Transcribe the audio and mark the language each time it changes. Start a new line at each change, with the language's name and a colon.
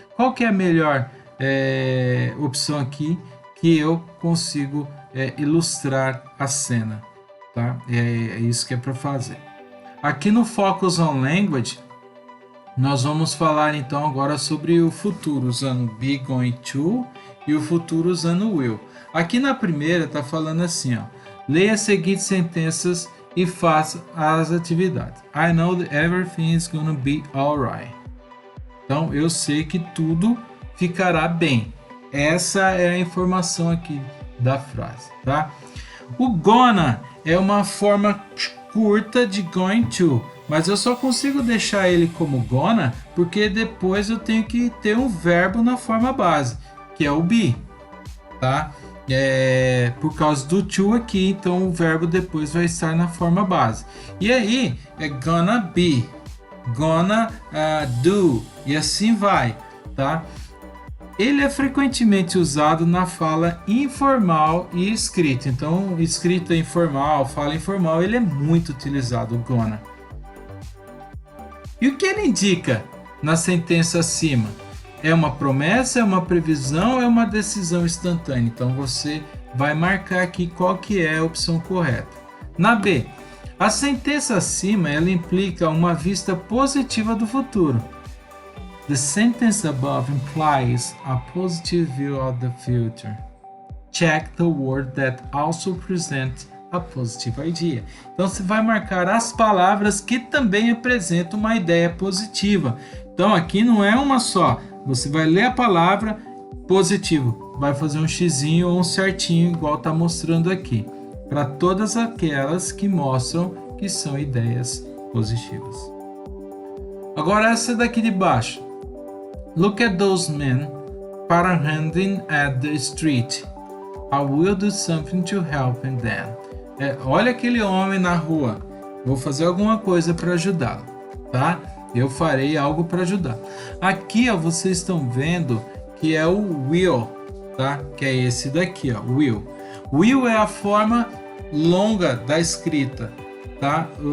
Portuguese: Qual que é a melhor opção aqui que eu consigo ilustrar a cena, tá? É isso que é para fazer. Aqui no Focus on Language, Nós vamos falar então agora sobre o futuro usando be going to e o futuro usando will. Aqui na primeira está falando assim, ó, leia as seguintes sentenças e faça as atividades.
English: I know that everything is gonna be alright.
Portuguese: Então eu sei que tudo ficará bem. Essa é a informação aqui da frase, tá? O gonna é uma forma curta de going to, mas eu só consigo deixar ele como gonna porque depois eu tenho que ter um verbo na forma base, que é o be, tá? Por causa do to aqui, então o verbo depois vai estar na forma base. E aí é gonna be, gonna do e assim vai, tá? Ele é frequentemente usado na fala informal e escrita. Então, escrita informal, fala informal, ele é muito utilizado, o gonna. E o que ele indica na sentença acima? É uma promessa, é uma previsão, é uma decisão instantânea. Então, você vai marcar aqui qual que é a opção correta. Na B, a sentença acima, ela implica uma vista positiva do futuro.
English: The sentence above implies a positive view of the future. Check the word that also presents a positive idea.
Portuguese: Então você vai marcar as palavras que também apresentam uma ideia positiva. Então aqui não é uma só. Você vai ler a palavra positivo, vai fazer um xizinho ou um certinho igual está mostrando aqui, para todas aquelas que mostram que são ideias positivas. Agora essa daqui de baixo.
English: Look at those men panhandling at the street. I will do something to help them.
Portuguese: Olha aquele homem na rua. Vou fazer alguma coisa para ajudá-lo, tá? Eu farei algo para ajudar. Aqui, ó, vocês estão vendo que é o will, tá? Que é esse daqui, ó, will. Will é a forma longa da escrita, tá?